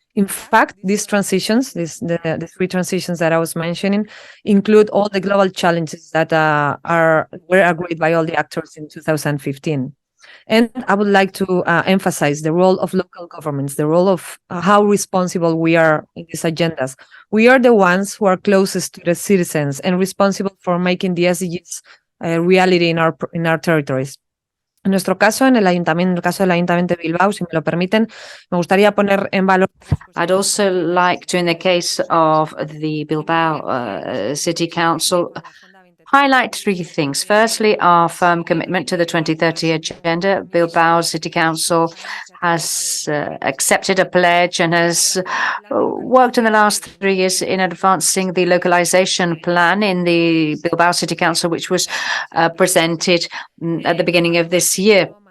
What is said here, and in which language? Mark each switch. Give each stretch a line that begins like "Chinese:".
English: In fact, these transitions, the three transitions that I was mentioning, include all the global challenges that were agreed by all the actors in 2015. And I would like to emphasize the role of local governments, the role of how responsible we are in these agendas. We are the ones who are closest to the citizens and responsible for making the SDGs reality in our territories.
Spanish: En nuestro caso, en el caso del Ayuntamiento de Bilbao, si me lo permiten, me gustaría poner en valor.
English: I'd also like to, in the case of the Bilbao City Council, highlight three things. Firstly, our firm commitment to the 2030 agenda. Bilbao City Council has accepted a pledge and has worked in the last 3 years in advancing the localization plan in the Bilbao City Council, which was presented at the beginning of this year.